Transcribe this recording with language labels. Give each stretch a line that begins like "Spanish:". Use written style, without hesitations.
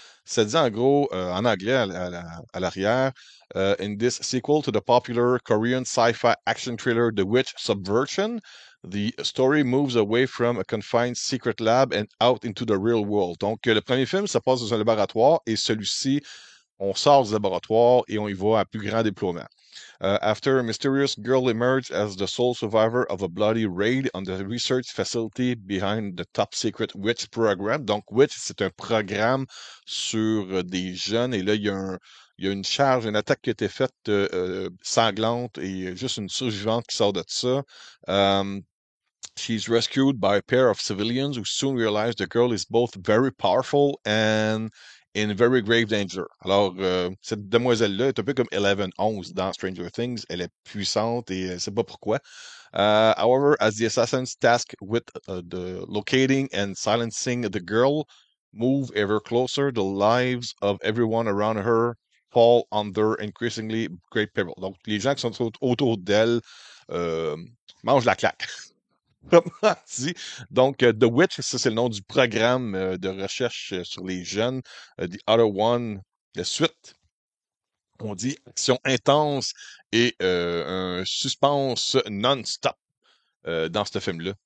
French: Ça dit en gros, en anglais à l'arrière,
English: In this sequel to the popular Korean sci-fi action thriller The Witch Subversion, the story moves away from a confined secret lab and out into the real world.
French: Donc, le premier film, ça passe dans un laboratoire et celui-ci, on sort du laboratoire et on y va à plus grand déploiement.
English: After a mysterious girl emerged as the sole survivor of a bloody raid on the research facility behind the top secret Witch program.
French: Donc, Witch, c'est un programme sur des jeunes et là, il y a une charge, une attaque qui a été faite sanglante et juste une survivante qui sort de ça.
English: Um, She's rescued by a pair of civilians who soon realize the girl is both very powerful and in very grave danger.
French: Alors, cette demoiselle-là est un peu comme 11 dans Stranger Things. Elle est puissante et elle ne sait pas pourquoi.
English: However, as the assassins tasked with the locating and silencing the girl move ever closer, the lives of everyone around her fall under increasingly great peril.
French: Donc, les gens qui sont autour d'elle euh, mangent la claque. Comment dit? Donc, The Witch, ça c'est le nom du programme de recherche sur les jeunes. The Other One, la suite, on dit action intense et un suspense non-stop dans ce film-là.